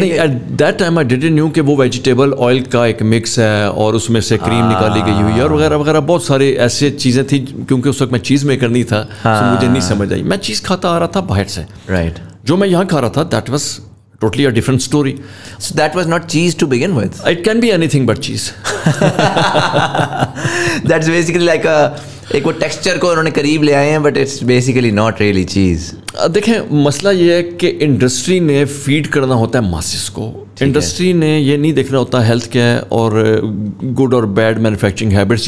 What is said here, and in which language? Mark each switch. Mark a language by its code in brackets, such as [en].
[ur] نہیں, [en] at that time I didn't knew [ur] کہ وہ ویجیٹیبل آئل کا ایک مکس ہے اور اس میں سے کریم نکالی گئی ہوئی ہے اور وغیرہ وغیرہ بہت سارے ایسے چیزیں تھیں. کیونکہ اس وقت میں چیز میکر نہیں تھا, مجھے نہیں سمجھ آئی. میں چیز کھاتا آ رہا تھا باہر سے. [en] Right. [ur] جو میں یہاں کھا رہا تھا [en] That was totally a different story. So that was not cheese to begin with. It can be anything but cheese. That's basically like [ur] ایک وہ ٹیکسچر کو انہوں نے قریب لے آئے ہیں, [en] But it's basically not really cheese. [ur] دیکھیں مسئلہ یہ ہے کہ انڈسٹری نے فیڈ کرنا ہوتا ہے ماسز کو. انڈسٹری نے یہ نہیں دیکھنا ہوتا ہیلتھ کیا ہے اور گڈ اور بیڈ مینوفیکچرنگ ہیبٹس.